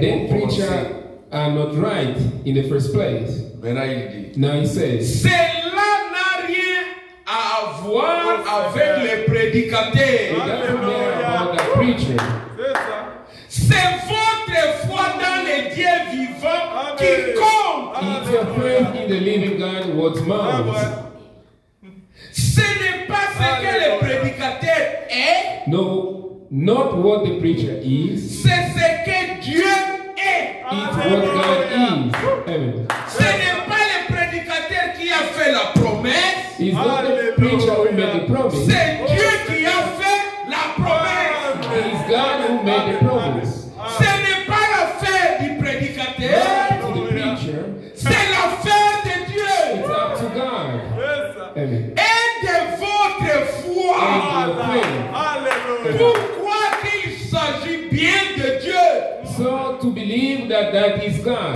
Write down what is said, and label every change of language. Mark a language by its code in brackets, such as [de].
[en] the [fr] pour commencer. [en] preacher are not right in the first place. [fr] Maintenant, il dit, [en] Now he says, [fr] cela n'a rien à voir avec les prédicateurs. [en] it doesn't matter about the preacher. [fr] C'est votre foi dans les dieux vivants qui compte. [en] It's your faith in the living God what matters. [fr] Ce n'est pas ce que le prédicateur est, [en] No, not what the preacher is. [fr] c'est ce que Dieu est. [en] It's what God is. Amen. [fr] Ce n'est pas le prédicateur qui a fait la promesse, [en] It's not the preacher who made the promise. [fr] c'est Dieu qui a fait la promesse. [en] It's God who made the promise. [fr] Ce n'est pas l'affaire du prédicateur, [en] To the preacher, [fr] c'est l'affaire de Dieu. [en] it's up to God. Amen. [fr] Et de votre foi. [en] And your faith. [fr] Pourquoi qu'il s'agit bien de Dieu? [en] So to believe that that is God.